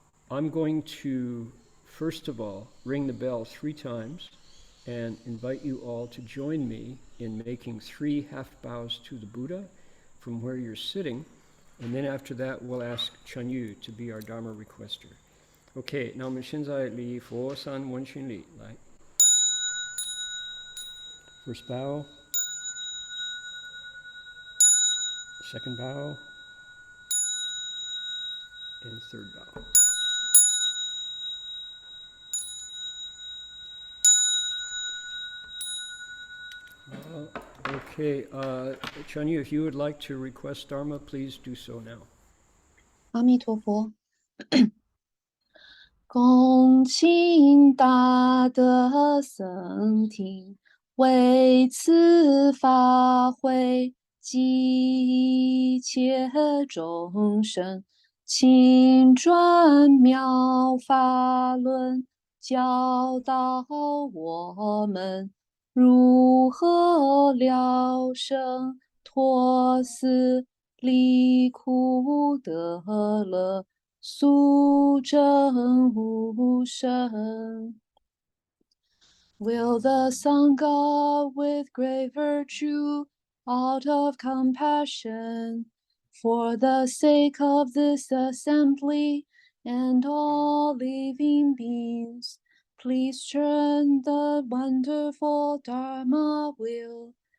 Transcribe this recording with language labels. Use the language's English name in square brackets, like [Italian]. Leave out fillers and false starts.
[English] I'm going to, first of all, ring the bell 3 times and invite you all to join me in making 3 half bows to the Buddha from where you're sitting. And then after that, we'll ask Chen Yu to be our Dharma requester. Okay, [Chinese] 那我们现在礼佛三问讯礼，来。 [English] First bow. Second bow. And third bow. Okay, Chen Yu, if you would like to request Dharma, please do so now. [Chinese] 阿弥陀佛。恭请大德僧听，为此法会，济一切众生，请转妙法轮，教导我们如何了生脱死离苦得乐，速证无生。 [English] Will the Sangha with great virtue, out of compassion, for the sake of this assembly and all living beings, please turn the wonderful Dharma wheel